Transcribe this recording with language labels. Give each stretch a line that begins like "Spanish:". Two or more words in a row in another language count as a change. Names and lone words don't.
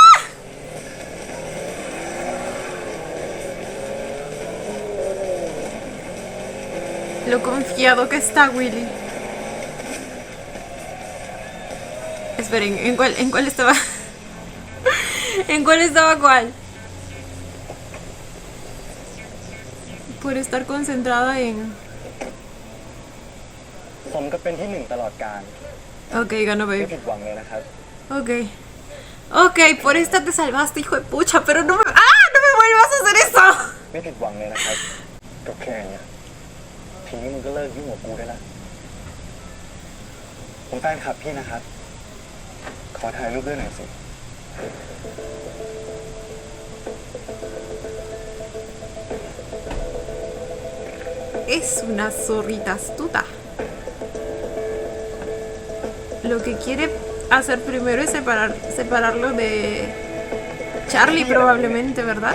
Spanish: Lo confiado que está Willy. Esperen, ¿en cuál estaba? ¿En cuál estaba cuál? Por estar concentrada en...
Thai: ผมก็เป็นที่หนึ่งตลอดกาล
Spanish: Ok, ganó
Thai: ไม่
Spanish: babe.
Thai: ผิดหวังเลยนะครับ
Spanish: Ok. Ok, por esta te salvaste, hijo de pucha, pero no me... ¡Ah! ¡No me vuelvas a hacer eso!
Thai: ไม่ผิดหวังเลยนะครับก็แค่เนี้ยทีนี้มึงก็เลิกยุ่งกับกูได้ละผมแฟนคลับพี่นะครับ ขอถ่ายรูปด้วยหน่อยสิ
Spanish: Es una zorrita astuta. Lo que quiere hacer primero es separarlo de Charlie probablemente, ¿verdad?